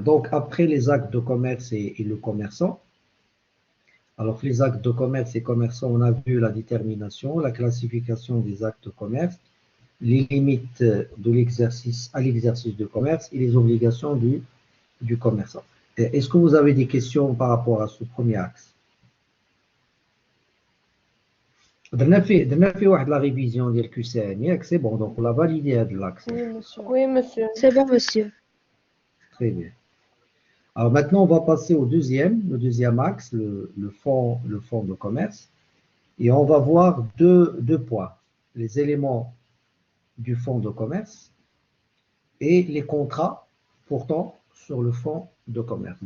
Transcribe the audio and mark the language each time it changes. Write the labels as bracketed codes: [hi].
[fr] Donc, après les actes de commerce et le commerçant, alors les actes de commerce et commerçant, on a vu la détermination, la classification des actes de commerce, les limites de l'exercice à l'exercice de commerce et les obligations du commerçant. Est-ce que vous avez des questions par rapport à ce premier axe? [ar] درنا فيه واحد la révision ديال كوسان ياك سي بون دونك [fr] on l'a validé [ar] هذا l'axe. [fr] Oui, monsieur. Oui, monsieur. C'est bon, monsieur. Très bien. Alors maintenant, on va passer au le deuxième axe, le fonds de commerce. Et on va voir deux points. Les éléments du fonds de commerce et les contrats portant sur le fonds de commerce.